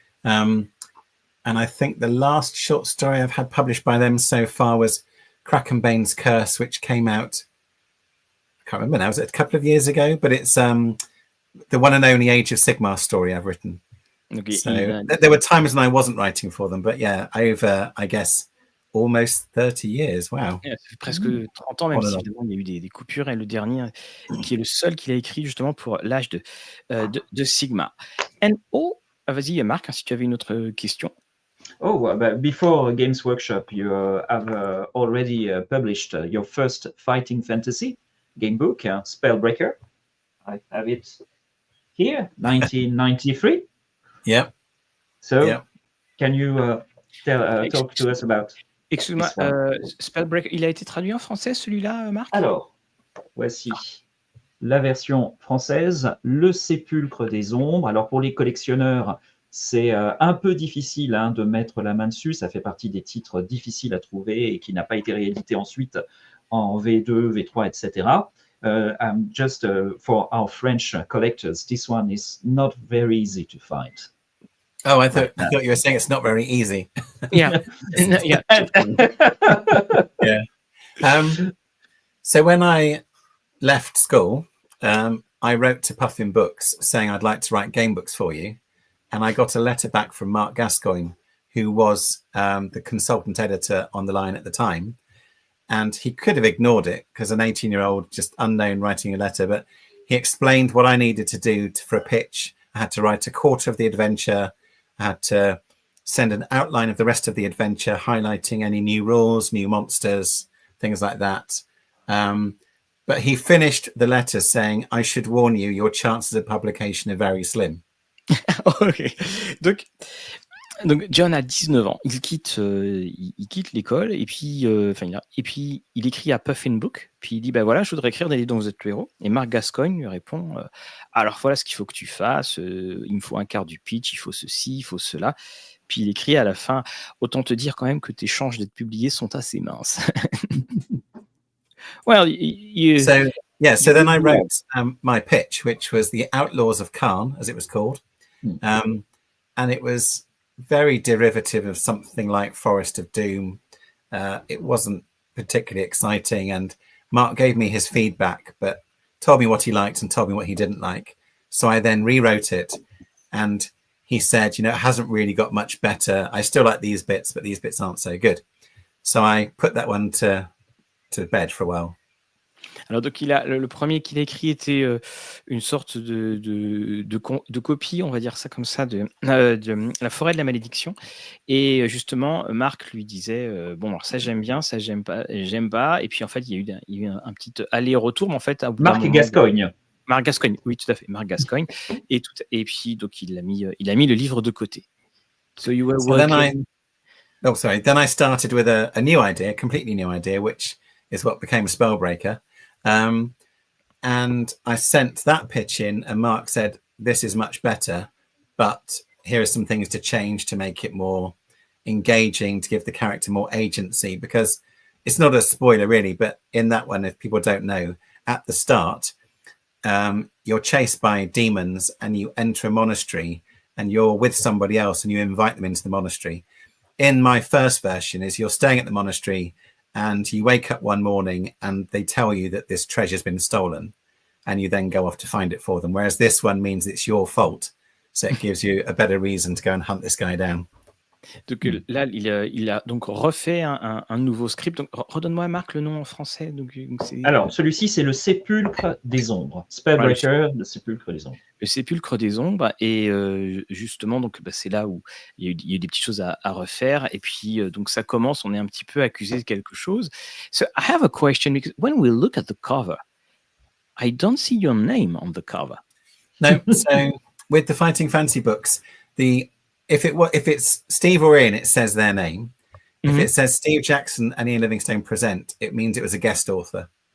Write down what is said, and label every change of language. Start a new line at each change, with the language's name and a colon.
English: And I think the last short story I've had published by them so far was Krakenbane's Curse, which came out, I can't remember now, was it a couple of years ago? But it's the one and only Age of Sigmar story I've written. Okay, so there were times when I wasn't writing for them, but yeah, over, I guess, almost 30 years. Wow.
French: Yeah, ça fait presque 30 ans, même si évidemment il y a eu des coupures, et le dernier, qui est le seul qu'il a écrit justement pour l'âge de Sigmar. Vas-y Marc, si tu avais une autre question.
English: Oh, but before Games Workshop, you have already published your first fighting fantasy game book, Spellbreaker. I have it here, 1993. Yeah. So, can you talk to us about?
French: Excuse-moi, Spellbreaker, il a été traduit en français celui-là, Marc? Alors, voici la version française, Le Sépulcre des Ombres. Alors, pour les collectionneurs, c'est un peu difficile de mettre la main dessus. Ça fait partie des titres difficiles à trouver et qui n'a pas été réédité ensuite en V2, V3, etc.
English: Just for our French collectors, this one is not very easy to find. Oh, I thought you were saying it's not very easy. Yeah. Yeah. Yeah. So when I left school, I wrote to Puffin Books saying I'd like to write game books for you. And I got a letter back from Mark Gascoigne, who was the consultant editor on the line at the time. And he could have ignored it because an 18-year-old, just unknown, writing a letter. But he explained what I needed to do for a pitch. I had to write a quarter of the adventure. I had to send an outline of the rest of the adventure, highlighting any new rules, new monsters, things like that. But he finished the letter saying, I should warn you, your chances of publication are very slim. Ok.
French: Donc John a 19 ans, il quitte l'école et puis il écrit à Puffin Book, puis il dit voilà, je voudrais écrire des livres dont vous êtes le héros. Et Mark Gascoigne lui répond alors voilà ce qu'il faut que tu fasses, il me faut un quart du pitch, il faut ceci, il faut cela. Puis il écrit à la fin autant te dire quand même que tes chances d'être publié sont assez minces.
English: Well, so then I wrote my pitch, which was The Outlaws of Khan, as it was called. And it was very derivative of something like Forest of Doom. It wasn't particularly exciting. And Mark gave me his feedback, but told me what he liked and told me what he didn't like. So I then rewrote it. And he said, it hasn't really got much better. I still like these bits, but these bits aren't so good. So I put that one to bed for a while.
French: Alors donc le premier qu'il a écrit était une sorte de copie, on va dire ça comme ça, de La Forêt de la Malédiction. Et justement, Marc lui disait bon alors ça j'aime bien, ça j'aime pas. Et puis en fait il y a eu un petit aller-retour, mais en fait Marc Gascoigne. Marc Gascoigne, oui tout à fait, Marc Gascoigne. Et puis donc il a mis le livre de côté.
English: So you were working. Then I started with a new idea, a completely new idea, which is what became Spellbreaker. And I sent that pitch in and Mark said, this is much better, but here are some things to change to make it more engaging, to give the character more agency, because it's not a spoiler really, but in that one, if people don't know, at the start, you're chased by demons and you enter a monastery and you're with somebody else and you invite them into the monastery. In my first version is you're staying at the monastery and you wake up one morning and they tell you that this treasure's been stolen and you then go off to find it for them. Whereas this one means it's your fault. So it gives you a better reason to go and hunt this guy down.
French: Donc là, il a donc refait un nouveau script. Donc, redonne-moi, Marc, le nom en français. Alors, celui-ci, c'est le Sépulcre des Ombres. Spellbreaker, le Sépulcre des Ombres. Le Sépulcre des Ombres. Et justement, donc, c'est là où il y a eu des petites choses à refaire. Et puis, donc, ça commence, on est un petit peu accusé de quelque chose.
English: So, I have a question, because when we look at the cover, I don't see your name on the cover. No, so with the Fighting Fantasy books, if it's Steve or Ian, it says their name. If it says Steve Jackson and Ian Livingstone present, it means it was a guest author.